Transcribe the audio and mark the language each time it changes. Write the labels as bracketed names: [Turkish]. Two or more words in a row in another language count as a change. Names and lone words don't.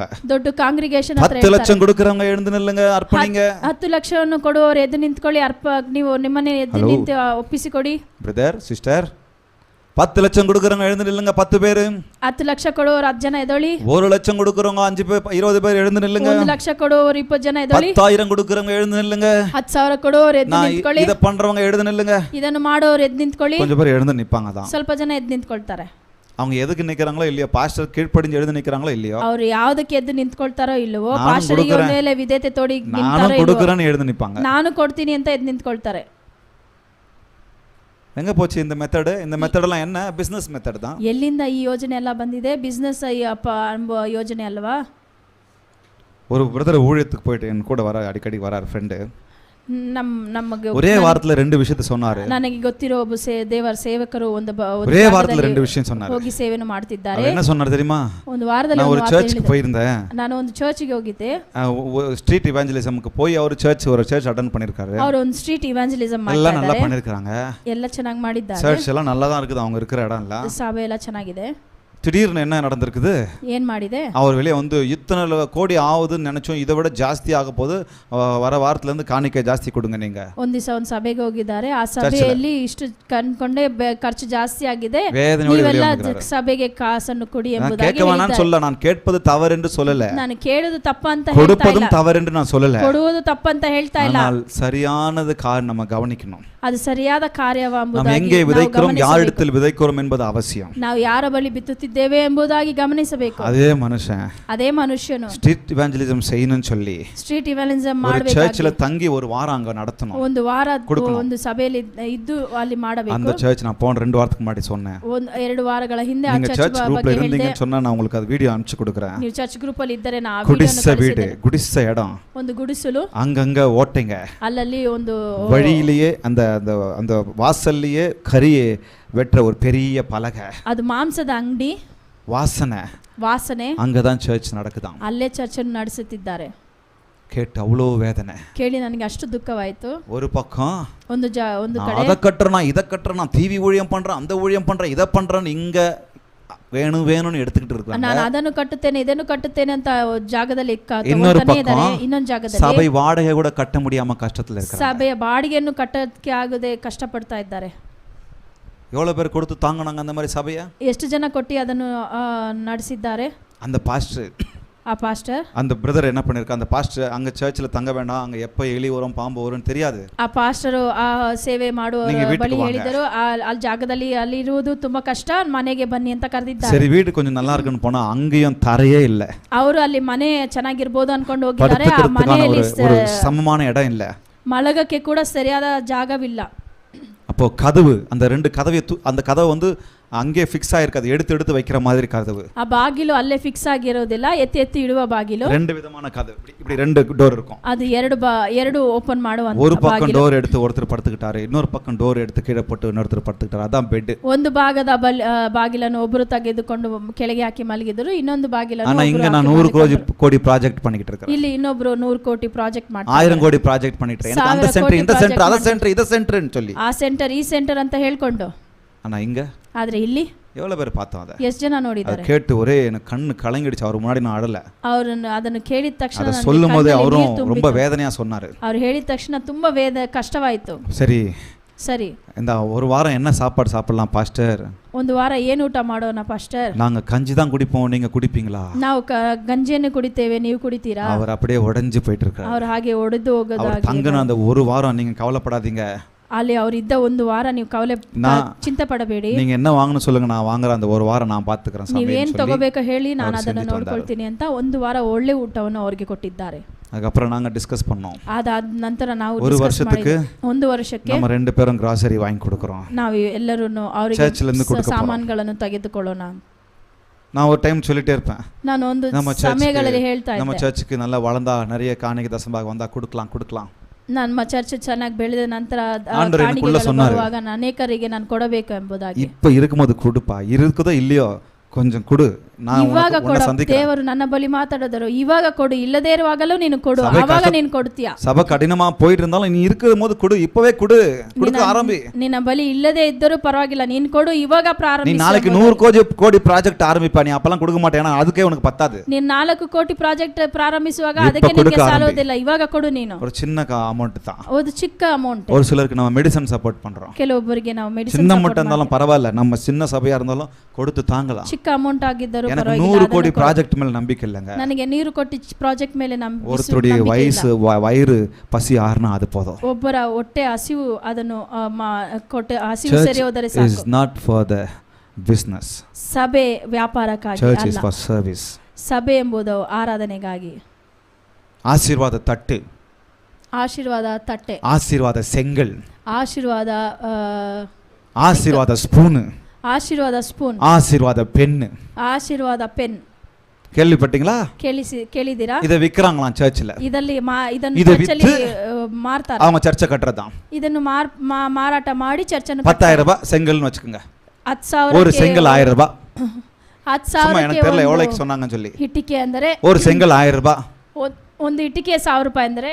[Kannada] ದೊಡ್ಡ ಕಾಂಗ್ರಿಗೇಷನ್ [Tamil] 10 லட்சம் கொடுக்கறவங்க எழுந்து நில்லுங்க, [Kannada] ಅರ್ಪಣಿங்க. 10 ಲಕ್ಷವನ್ನು ಕೊಡುವವರು ಎದ್ದು ನಿಂತ್ಕೊಳ್ಳಿ, ನೀವು ನಿಮ್ಮನ್ನೇ ಎದ್ದು ನಿಂತು ಒಪ್ಪಿಸಿಕೊಡಿ. [English] brother sister, [Tamil] 10 லட்சம் கொடுக்கறவங்க எழுந்து நில்லுங்க, 10 பேரு. [Kannada] 10 ಲಕ್ಷ ಕೊಡುವವರು 10 ಜನ ಎದ್ದೊಳಿ. [Tamil] 1 லட்சம் கொடுக்கறவங்க 5 பேர் 20 பேர் எழுந்து நில்லுங்க. [Kannada] 1 ಲಕ್ಷ ಕೊಡುವವರು 20 ಜನ ಎದ್ದೊಳಿ. [Tamil] 10,000 கொடுக்கறவங்க எழுந்து நில்லுங்க. [Kannada] 10,000 ಕೊಡುವವರು ಎದ್ದು ನಿಂತ್ಕೊಳ್ಳಿ. [Tamil] இத பண்றவங்க எழுந்து நில்லுங்க. [Kannada] ಇದನ್ನು ಮಾಡೋರು ಎದ್ದು ನಿಂತ್ಕೊಳ್ಳಿ. [Tamil] கொஞ்சம் பேர் எழுந்து நிப்பாங்க தான். [Kannada] ಸ್ವಲ್ಪ ಜನ ಎದ್ದು ನಿಂತ್ಕೊಳ್ತಾರೆ. [Tamil] அவங்க எதுக்கு நிக்கறாங்களோ இல்லையோ, பாஸ்டர் கீழ்ப்படிஞ்சு எழுந்து நிக்கறாங்களோ இல்லையோ, [Kannada] ಅವರು ಯಾವುದಕ್ಕೆ ಎದ್ದು ನಿಂತ್ಕೊಳ್ತಾರೋ ಇಲ್ಲವೋ, ನಾನು ಪಾಸ್ಟರಿಗೆ ಕೊಡುಕರೆ. ಮೇಲೆ ವಿಧೇಯತೆ ತೋಡಿ ನಾನು ನಿಂತಾರೋ ಇಲ್ಲವೋ, [Tamil] கொடுக்கறேன்னு எழுந்து நிப்பாங்க. [Kannada] ನಾನು ಕೊಡ್ತೀನಿ ಅಂತ ಎದ್ದು ನಿಂತ್ಕೊಳ್ತಾರೆ. [Tamil] எங்க போச்சு இந்த மெத்தட்? இந்த மெத்தடெல்லாம் என்ன? [English] business method [Tamil] தான். [Kannada] ಎಲ್ಲಿಂದ ಈ ಯೋಜನೆ ಎಲ್ಲ ಬಂದಿದೆ? ಬಿಸ್ನೆಸ್ ಯೋಜನೆ ಅಲ್ವಾ? [Tamil] ஒரு பிரதர் ஊழியத்துக்கு போயிட்டு என் கூட வர அடிக்கடி வரார் ஃப்ரெண்டு. [Kannada] ನಮಗೆ [Tamil] ஒரே வாரத்துல 2 விஷயத்தை சொன்னாரு. [Kannada] ನನಗೆ ಗೊತ್ತಿರೋ ಒಬ್ಬ ದೇವರ ಸೇವಕರು ಒಂದು [Tamil] ஒரே வாரத்துல 2 விஷயம் சொன்னாரு. [Kannada] ಹೋಗಿ ಸೇವೆಯನ್ನು ಮಾಡ್ತಿದ್ದಾರೆ. [Tamil] அவர் என்ன சொன்னாரு தெரியுமா? [Kannada] ಒಂದು ವಾರದಲ್ಲಿ [Tamil] நான் ஒரு சர்ச்சுக்கு போயிருந்தேன். [Kannada] ನಾನು ಒಂದು ಚರ್ಚ್ಗೆ ಹೋಗಿದ್ದೆ. [English] street evangelism [Tamil] போய் ஒரு சர்ச் அட்டெண்ட் பண்ணிருக்காரு. [Kannada] ಅವರು ಒಂದು [English] street evangelism [Kannada] ಮಾಡ್ತಾರೆ. [Tamil] எல்லாம் நல்லா பண்ணிருக்காங்க. [Kannada] ಎಲ್ಲ ಚೆನ್ನಾಗಿ ಮಾಡಿದ್ದಾರೆ. [Tamil] சர்ச் எல்லாம் நல்லா தான் இருக்குது, அவங்க இருக்கிற இடம் எல்லாம். [Kannada] ಸಭೆ ಎಲ್ಲ ಚೆನ್ನಾಗಿದೆ. [Tamil] திடீர்னு என்ன நடந்திருக்குது? [Kannada] ಏನ್ ಮಾಡಿದೆ? [Tamil] அவர் வெளியே வந்து இத்தனை கோடி ஆகுதுன்னு நினைச்சோம், இதை விட ಜಾಸ್ತಿ ஆக போது, வர வாரத்துல இருந்து [Kannada] ಕಾಣಿಕೆ ಜಾಸ್ತಿ [Tamil] கொடுங்க நீங்க. [Kannada] ಒಂದು ದಿವಸ ಒಂದು ಸಭೆಗೆ ಹೋಗಿದ್ದಾರೆ. ಆ ಸಭೆಯಲ್ಲಿ ಇಷ್ಟು ಕಣ್ಕೊಂಡೆ ಖರ್ಚು ಜಾಸ್ತಿ ಆಗಿದೆ, ನೀವೆಲ್ಲ ಸಭೆಗೆ ಕಾಸನ್ನು ಕೊಡಿ ಎಂಬುದಾಗಿ [Tamil] கேட்கவேனான்னு சொல்ல, நான் கேட்பது தவறு என்று சொல்லல, [Kannada] ನಾನು ಕೇಳುವುದು ತಪ್ಪಂತ ಹೇಳ್ತಾ ಇಲ್ಲ, [Tamil] கொடுப்பதும் தவறு என்று நான் சொல்லல, [Kannada] ಕೊಡುವುದು ತಪ್ಪಂತ ಹೇಳ್ತಾ ಇಲ್ಲ. [Tamil] ஆனால் சரியானது நம்ம கவனிக்கணும். [Kannada] ಅದು ಸರಿಯಾದ ಕಾರ್ಯವೆಂಬುದಾಗಿ [Tamil] நாம் எங்கே விதைக்கிறோம், யாரிடத்தில் விதைக்கிறோம் என்பது அவசியம். [Kannada] ನಾವು ಯಾರ ಬಳಿ ಬಿತ್ತುತ್ತಿದ್ದೇವೆ, ಮಾಡುತ್ತಿದ್ದೇವೆ ಎಂಬುದಾಗಿ ಗಮನಿಸಬೇಕು. [Tamil] அதே மனுஷன் [Kannada] ಅದೇ ಮನುಷ್ಯನು [English] street evangelism [Tamil] செய்யணும்னு சொல்லி [English] street evangelism [Tamil] ஒரு [Kannada] ಮಾಡಬೇಕು. [Tamil] சர்ச்சில் தங்கி ஒரு வாரம் அங்க நடத்தணும். [Kannada] ಒಂದು ವಾರ ಒಂದು ಸಭೆಯಲ್ಲಿ ಇದ್ದು ಅಲ್ಲಿ ಮಾಡಬೇಕು. [Tamil] அந்த சர்ச் நான் போன 2 வாரத்துக்கு முன்னாடி சொன்னேன். [Kannada] 2 ವಾರಗಳ ಹಿಂದೆ ಆ [Tamil] நீங்க [English] church group [Tamil] இருந்தீங்கன்னு சொன்னா நான் உங்களுக்கு அது வீடியோ அனுப்பிச்சு கொடுக்கிறேன். [Kannada] ನೀವು [English] church group [Kannada] ಅಲ್ಲಿ ಇದ್ದರೆ ನಾ [Tamil] குடிசை வீடு, குடிசை இடம், [Kannada] ಒಂದು ಗುಡಿಸಲು, [Tamil] அங்கங்க ஓட்டைங்க, [Kannada] ಅಲ್ಲಲ್ಲಿ ಒಂದು [Tamil] வழியிலேயே அந்த அந்த அந்த வாசல்லையே கறியை வெட்டுற ஒரு பெரிய பலகை, [Kannada] ಅದು ಮಾಂಸದ ಅಂಗಡಿ, [Tamil] வாசனை அங்கதான் சர்ச் நடக்குதாம். [Kannada] ಅಲ್ಲೇ ಚರ್ಚ್ ಅನ್ನು ನಡೆಸುತ್ತಿದ್ದಾರೆ. [Tamil] கேட்டு அவ்வளோ வேதனை [Kannada] ಕೇಳಿ ನನಗೆ ಅಷ್ಟು ದುಃಖವಾಯಿತು. [Tamil] ஒரு பக்கம் [Kannada] ಒಂದು ಕಡೆ [Tamil] அதை கட்டுறனா இதை கட்டுறனா டிவி ஊழியம் பண்றேன் அந்த ஊழியம் பண்றேன் இதை பண்றேன்னு இங்க வேணும்னு எடுத்துக்கிட்டு இருக்காங்க. [Kannada] ನಾನು ಅದನ್ನು ಕಟ್ಟುತ್ತೇನೆ ಇದನ್ನು ಕಟ್ಟುತ್ತೇನೆ ಅಂತ ಜಾಗದಲ್ಲಿ [Tamil] இன்னொரு பக்கம் [Kannada] ಇನ್ನೊಂದು ಜಾಗದಲ್ಲಿ [Tamil] சபை வாடகை கூட கட்ட முடியாம கஷ்டத்துல இருக்காங்க. [Kannada] ಸಭೆಯ ಬಾಡಿಗೆಯನ್ನು ಕಟ್ಟಕ್ಕೆ ಆಗದೆ ಕಷ್ಟಪಡ್ತಾ ಇದ್ದಾರೆ. [Tamil] எவ்வளவு பேர் கொடுத்து தாங்கினாங்க அந்த மாதிரி சபையை? [Kannada] ಎಷ್ಟು ಜನ ಕೊಟ್ಟು ಅದನ್ನು ನಡೆಸಿದ್ದಾರೆ? [Tamil] அந்த பாஸ்டர், [Kannada] ಆ ಪಾಸ್ಟರ್, [Tamil] அந்த பிரதர் என்ன பண்ணிருக்க, அந்த பாஸ்டர் அங்க சர்ச்சில் தங்க வேண்டாம், அங்க எப்ப எலி வரும் பாம்பு வரும்னு தெரியாது. [Kannada] ಆ ಪಾಸ್ಟರು ಆ ಸೇವೆ ಮಾಡುವ ಬಳಿ ಹೇಳಿದರು, ಅಲ್ಲಿ ಜಾಗದಲ್ಲಿ ಅಲ್ಲಿ ಇರುವುದು ತುಂಬಾ ಕಷ್ಟ, ಮನೆಗೆ ಬನ್ನಿ ಅಂತ ಕರೆದಿದ್ದಾರೆ. ಸರಿ, [Tamil] வீடு கொஞ்சம் நல்லா இருக்குன்னு போனா அங்கேயும் தரையே இல்ல. [Kannada] ಅವರು ಅಲ್ಲಿ ಮನೆ ಚೆನ್ನಾಗಿರ್ಬೋದು ಅನ್ಕೊಂಡು ಹೋಗಿದ್ದಾರೆ. ಆ ಮನೆಯಲ್ಲಿ [Tamil] ஒரு சமமான இடம் இல்ல, [Kannada] ಮಲಗಕ್ಕೆ ಕೂಡ ಸರಿಯಾದ ಜಾಗವಿಲ್ಲ. [Tamil] அப்போ கதவு, அந்த 2 கதவை அந்த கதவு வந்து அங்கே ஃபிக்ஸ் ஆயிருக்காது, எடுத்து வைக்கிற மாதிரி கதவு. [Kannada] ಆ ಬಾಗಿಲು ಅಲ್ಲೇ ಫಿಕ್ಸ್ ಆಗಿರೋದಿಲ್ಲ, ಎತ್ತಿ ಇಡುವ ಬಾಗಿಲು. [Tamil] 2 விதமான கதவு, இப்படி 2 டோர் இருக்கும். [Kannada] ಅದು ಎರಡು ಓಪನ್ ಮಾಡುವಂತ [Tamil] ஒரு பக்கம் டோர் எடுத்து ஒருத்தர் படுத்துக்கிட்டாரு, இன்னொரு பக்கம் டோர் எடுத்து கீழே போட்டு இன்னொருத்தர் படுத்துக்கிட்டாரு, அதான் பெட். [Kannada] ಒಂದು ಭಾಗದ ಬಾಗಿಲನ್ನು ಒಬ್ಬರು ತೆಗೆದುಕೊಂಡು ಕೆಳಗೆ ಹಾಕಿ ಮಲಗಿದರು, ಇನ್ನೊಂದು ಬಾಗಿಲನ್ನು [Tamil] ஆனா இங்க நான் 100 கோடி ப்ராஜெக்ட் பண்ணிட்டு இருக்கேன். [Kannada] ಇಲ್ಲಿ ಇನ್ನೊಬ್ರು 100 ಕೋಟಿ ಪ್ರಾಜೆಕ್ಟ್ ಮಾಡ್ತಾರೆ, [Tamil] 1000 கோடி ப்ராஜெக்ட் பண்ணிட்டு இருக்கேன். எனக்கு அந்த சென்டர் இந்த சென்டர் ಅದ சென்டர் ಇದ சென்டರ್னு சொல்லி [Kannada] ಆ ಸೆಂಟರ್ ಈ ಸೆಂಟರ್ ಅಂತ ಹೇಳ್ಕೊಂಡು. [Tamil] ஆனா இங்க [Kannada] ಆದ್ರೆ ಇಲ್ಲಿ [Tamil] எவ்வளவு பேர் பார்த்தோம் அத? [Kannada] ಎಷ್ಟು ಜನ ನೋಡಿದ್ದಾರೆ? [Tamil] கேட்டு ஒரே எனக்கு கண்ணு கலங்கிடுச்சு. அவர் முன்னாடி நான் அழல. [Kannada] ಅವರು ಅದನ್ನು ಕೇಳಿದ ತಕ್ಷಣ [Tamil] ಅದ சொல்லும்போது அவரும் ரொம்ப வேதனையா சொன்னாரு. [Kannada] ಅವರು ಹೇಳಿದ ತಕ್ಷಣ ತುಂಬಾ ಕಷ್ಟವಾಯಿತು. ಸರಿ, [Tamil] இந்த ஒரு வாரம் என்ன சாப்பாடு சாப்பிடலாம் பாஸ்டர்? [Kannada] ಒಂದು ವಾರ ಏನು ಊಟ ಮಾಡೋಣ ಪಾಸ್ಟರ್? [Tamil] நாங்க கஞ்சி தான் குடிப்போம், நீங்க குடிப்பீங்களா? [Kannada] ನಾವು ಗಂಜಿಯನ್ನು ಕುಡಿತೇವೆ, ನೀವು ಕುಡಿತೀರಾ? [Tamil] அவர் அப்படியே உடைஞ்சு போயிட்டு இருக்காரு. [Kannada] ಅವರು ಹಾಗೆ ಒಡೆದು ಹೋಗೋದಾಗಿ. [Tamil] தங்கன அந்த ஒரு வாரம் நீங்க கவலைப்படாதீங்க, [Kannada] ಅಲ್ಲಿ ಅವರಿದ್ದ ಒಂದು ವಾರ ನೀವು ಚಿಂತೆ ಪಡಬೇಡಿ, [Tamil] நீங்க என்ன வாங்கணும் சொல்லுங்க, நான் வாங்குற அந்த ஒரு வாரம் நான் பாத்துக்கறேன், [Kannada] ನೀವೇನು ತಗೋಬೇಕು ಹೇಳಿ ನಾನು ಅದನ್ನು ನೋಡ್ಕೊಳ್ತೀನಿ ಅಂತ ಒಂದು ವಾರ ಒಳ್ಳೆ ಊಟವನ್ನು ಅವರಿಗೆ ಕೊಟ್ಟಿದ್ದಾರೆ. [Tamil] அதுக்கப்புறம் நாங்க டிஸ்கஸ் பண்ணோம். [Kannada] ಅದಾದ ನಂತರ ನಾವು [Tamil] ஒரு வருஷத்துக்கு [Kannada] ಒಂದು ವರ್ಷಕ್ಕೆ [Tamil] நம்ம 2 பேரும் ಗ್ರಾಸರಿ வாங்கி கொடுக்கறோம். [Kannada] ನಾವು ಎಲ್ಲರೂ ಅವರಿಗೆ ಸಾಮಾನುಗಳನ್ನು ತೆಗೆದುಕೊಳ್ಳೋಣ. [Tamil] நான் ஒரு டைம் சொல்லிட்டே இருப்பேன், [Kannada] ನಾನು ಒಂದು ಸಮಯಗಳಲ್ಲಿ ಹೇಳ್ತಾ ಇದ್ದೆ, [Tamil] நம்ம சர்ச்சுக்கு நல்லா வளர்ந்தா நிறைய காணிக்கை தசமபாகம் வந்தா கொடுக்கலாம். [Kannada] ನಮ್ಮ ಚರ್ಚ್ ಚೆನ್ನಾಗಿ ಬೆಳೆದ ನಂತರ ಬರುವಾಗ ಅನೇಕರಿಗೆ ನಾನು ಕೊಡಬೇಕು ಎಂಬುದಾಗಿ. [Tamil] இப்ப இருக்கும்போது கொடுப்பா, இருக்குதோ இல்லையோ கொஞ்சம் கொடு, நான் [Kannada] ಇವಾಗ ಕೊಡು. ದೇವರು ನನ್ನ ಬಳಿ ಮಾತಾಡಿದರು, ಇವಾಗ ಕೊಡು, ಇಲ್ಲದೇ ಇರುವಾಗಲೂ ನೀನು ಕೊಡು, ಆವಾಗ ನೀನು ಕೊಡ್ತೀಯಾ. [Tamil] ಸಭೆ ಕಠಿಣமா போயிட்டு இருந்தாலும் நீ இருக்கும்போது கொடு, இப்பவே கொடு, கொடுக்க ஆரம்பி. [Kannada] ನಿನ್ನ ಬಳಿ ಇಲ್ಲದೇ ಇದ್ದರೂ ಪರವಾಗಿಲ್ಲ, ನೀನು ಕೊಡು, ಇವಾಗ ಪ್ರಾರಂಭಿಸು. [Tamil] நீ நாளைக்கு 100 கோடி ப்ராஜெக்ட் ஆரம்பிப்பா, நீ அப்பலாம் கொடுக்க மாட்டேனா, அதுக்கே உனக்கு பத்தாது. [Kannada] ನೀನು 4 ಕೋಟಿ ಪ್ರಾಜೆಕ್ಟ್ ಪ್ರಾರಂಭಿಸುವಾಗ ಅದಕ್ಕೆ ನಿಮಗೆ ಸಾಲೋದಿಲ್ಲ, ಇವಾಗ ಕೊಡು. ನೀನು [Tamil] ஒரு சின்ன அமௌண்ட் தான், [Kannada] ಒಂದು ಚಿಕ್ಕ ಅಮೌಂಟ್. [Tamil] ஒரு சிலருக்கு நம்ம [English] medicine support [Tamil] பண்றோம், [Kannada] ಕೆಲವೊಬ್ಬರಿಗೆ ನಾವು ಮೆಡಿಸಿನ್ [Tamil] சின்ன அமௌண்ட் இருந்தாலும் பரவாயில்லை, நம்ம சின்ன சபையா இருந்தாலும் கொடுத்து தாங்கலாம். [Kannada] ಚಿಕ್ಕ ಅಮೌಂಟ್ ಆಗಿದ್ದರೂ [Tamil] எனக்கு 100 கோடி ப்ராஜெக்ட் மேல நம்பிக்கை இல்லங்க. [Kannada] ನನಗೆ 100 ಕೋಟಿ ಪ್ರಾಜೆಕ್ಟ್ ಮೇಲೆ ನಂಬಿಕೆ. [Tamil] ஒருத்தருடைய வயிறு பசி ஆறனா அது போதும். [Kannada] ಒಬ್ಬರ ಹೊಟ್ಟೆ ಹಸಿವು ಅದನ್ನು ಹಸಿವು ಸರಿ ಹೋದರೆ ಸಾಕು. [English] Church is not for the business. [Kannada] ಸಭೆ ವ್ಯಾಪಾರಕ್ಕಾಗಿ ಅಲ್ಲ. [English] Church is for service. [Kannada] ಸಭೆ ಎಂಬುದು ಆರಾಧನೆಗಾಗಿ. [Tamil] ஆசீர்வாத தட்டு, [Kannada] ಆಶೀರ್ವಾದ ತಟ್ಟೆ, [Tamil] ஆசீர்வாத செங்கல், [Kannada] ಆಶೀರ್ವಾದ [Tamil] ஸ்பூன், [Kannada] ಆಶೀರ್ವಾದ ಸ್ಪೂನ್, [Tamil] ஆசீர்வாத பென், [Kannada] ಆಶೀರ್ವಾದ ಪೆನ್. [Tamil] கேள்விப்பட்டீங்களா? [Kannada] ಕೇಳಿದಿರಾ? [Tamil] இத விக்கறாங்களாம் சர்ச்சில். [Kannada] ಇದನ್ನು ಚರ್ಚಲ್ಲಿ ಮಾರ್ತಾರೆ. [Tamil] அவங்க சர்ச்சை கட்டறதாம். [Kannada] ಇದನ್ನು ಮಾರಾಟ ಮಾಡಿ ಚರ್ಚನ್ನು [Tamil] 10000 ரூபாய் செங்கல்னு வெச்சுக்கங்க. 10000 ஒரு செங்கல் 1000 ரூபாய். 10000 எனக்கு தெரியல எவ்வளவுக்கு சொன்னாங்கன்னு சொல்லி. [Kannada] ಇಟ್ಟಿಗೆ ಅಂದರೆ ஒரு செங்கல் 1000 ரூபாய். ಒಂದು ಇಟ್ಟಿಗೆ 1000 ರೂಪಾಯಿ ಅಂದರೆ